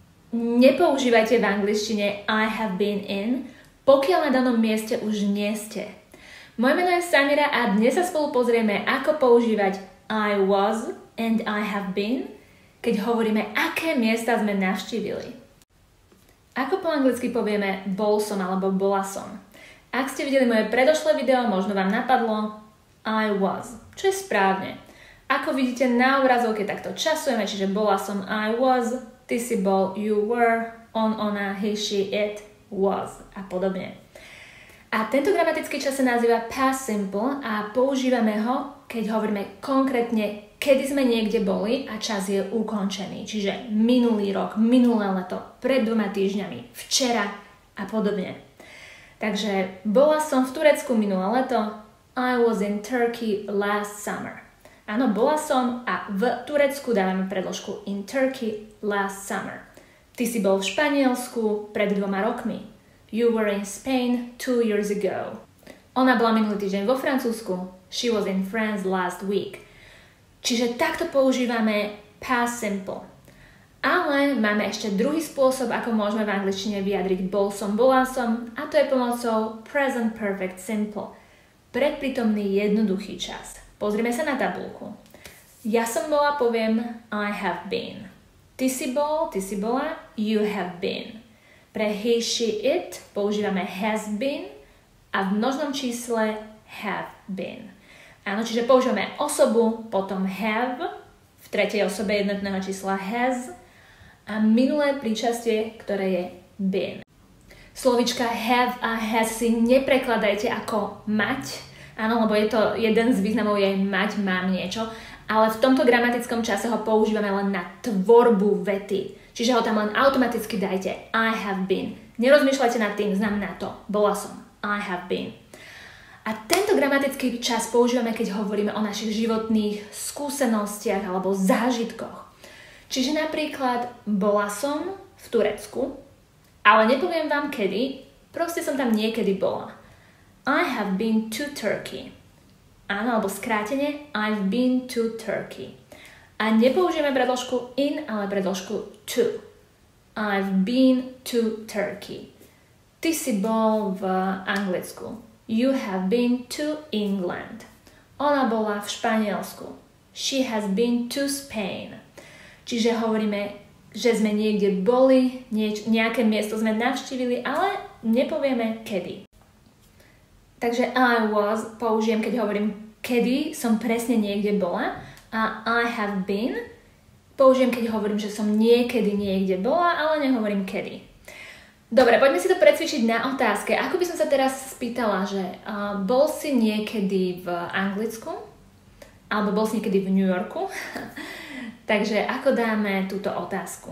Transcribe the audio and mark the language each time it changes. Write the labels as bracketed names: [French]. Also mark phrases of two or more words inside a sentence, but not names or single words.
[Slovak] nepoužívajte v angličtine [English] I have been in, [Slovak] pokiaľ na danom mieste už nie ste. Moje meno je Samira a dnes sa spolu pozrieme, ako používať [English] I was and I have been, [Slovak] keď hovoríme, aké miesta sme navštívili. Ako po anglicky povieme bol som alebo bola som. Ak ste videli moje predošlé video, možno vám napadlo [English] I was, [Slovak] čo je správne. Ako vidíte na obrazovke, takto časujeme, čiže bola som [English] I was, [Slovak] ty si bol [English] you were, [Slovak] on, ona, [English] he, she, it, was [Slovak] a podobne. A tento gramatický čas sa nazýva [English] past simple [Slovak] a používame ho, keď hovoríme konkrétne, kedy sme niekde boli a čas je ukončený. Čiže minulý rok, minulé leto, pred 2 týždňami, včera a podobne. Takže bola som v Turecku minulé leto. [English] I was in Turkey last summer. [Slovak] Áno, bola som a v Turecku dávame predložku [English] in Turkey last summer. [Slovak] Ty si bol v Španielsku pred 2 rokmi. [English] You were in Spain 2 years ago. [Slovak] Ona bola minulý týždeň vo Francúzsku. [English] She was in France last week. [Slovak] Čiže takto používame [English] past simple. [Slovak] Ale máme ešte druhý spôsob, ako môžeme v angličtine vyjadriť bol som, bola som, a to je pomocou [English] present perfect simple. [Slovak] Predprítomný jednoduchý čas. Pozrime sa na tabuľku. Ja som bola, poviem [English] I have been. [Slovak] Ty si bol, ty si bola, [English] you have been. [Slovak] Pre [English] he, she, it [Slovak] používame [English] has been [Slovak] a v množnom čísle [English] have been. [Slovak] Áno, čiže používame osobu, potom have, v tretej osobe jednotného čísla has a minulé príčastie, ktoré je been. Slovička have a has si neprekladajte ako mať, áno, lebo je to jeden z významov je mať, mám niečo, ale v tomto gramatickom čase ho používame len na tvorbu vety. Čiže ho tam len automaticky dajte [English] I have been. [Slovak] Nerozmýšľajte nad tým, znamená to bola som, [English] I have been. [Slovak] A tento gramatický čas používame, keď hovoríme o našich životných skúsenostiach alebo zážitkoch. Čiže napríklad bola som v Turecku, ale nepoviem vám kedy, proste som tam niekedy bola. [English] I have been to Turkey. [Slovak] Áno, alebo skrátene [English] I've been to Turkey. [Slovak] A nepoužijeme predložku in, ale predložku to. [English] I've been to Turkey. [Slovak] Ty si bol v Anglicku. [English] You have been to England. [Slovak] Ona bola v Španielsku. [English] She has been to Spain. [Slovak] Čiže hovoríme, že sme niekde boli, nejaké miesto sme navštívili, ale nepovieme kedy. Takže [English] I was [Slovak] použijem, keď hovorím, kedy som presne niekde bola. A [English] I have been [Slovak] použijem, keď hovorím, že som niekedy niekde bola, ale nehovorím kedy. Dobre, poďme si to precvičiť na otázke. Ako by som sa teraz spýtala, že bol si niekedy v Anglicku? Alebo bol si niekedy v New Yorku? Takže ako dáme túto otázku?